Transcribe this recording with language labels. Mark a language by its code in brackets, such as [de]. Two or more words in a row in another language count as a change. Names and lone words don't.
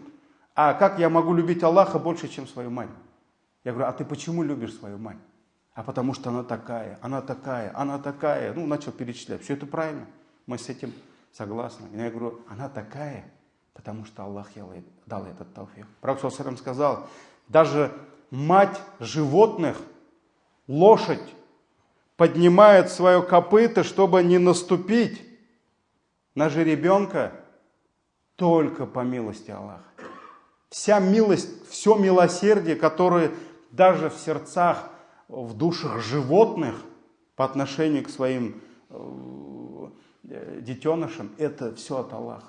[ru] А как я могу любить Аллаха больше, чем свою мать? Я говорю, а ты почему любишь свою мать? А потому что она такая, она такая, она такая. Ну, начал перечислять. Все это правильно. Мы с этим согласны. И я говорю, она такая, потому что Аллах ей дал этот тауфик. Пророк [ar] صلى الله عليه وسلم [ru] сказал, даже мать животных, лошадь, поднимает свое копыто, чтобы не наступить на жеребенка, только по милости Аллаха. Вся милость, все милосердие, которое даже в сердцах, в душах животных по отношению к своим детенышам, это все от Аллаха.